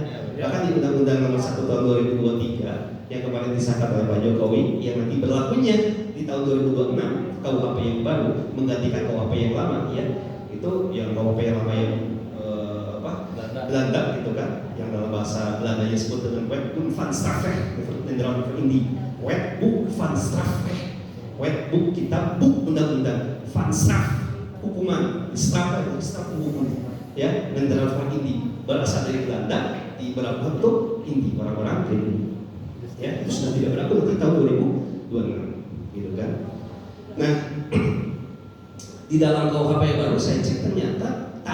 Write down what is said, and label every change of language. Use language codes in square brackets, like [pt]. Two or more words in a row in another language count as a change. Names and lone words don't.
[id] Bahkan di Undang-Undang Nomor 1 Tahun 2023 yang kemarin disahkan oleh Pak Jokowi, yang nanti berlakunya di tahun 2026 KUHP yang baru menggantikan KUHP yang lama, ya. Itu yang KUHP yang lama yang Belanda gitu kan, yang dalam bahasa Belandanya disebut dengan [nl] Wetboek van Strafrecht, Nederland voor Indie. Wetboek van Strafrecht, [id] Wetboek kitab buk undang-undang, [nl] van Straf [id] hukuman, Strafrecht hukuman, ya, [nl] Nederland voor Indie [id] berasal dari Belanda, di berlaku untuk Indie orang-orang pribumi, ya itu sudah tidak berlaku nanti tahun 2026, gitu kan. Nah, di dalam KUHP yang baru saya cek ternyata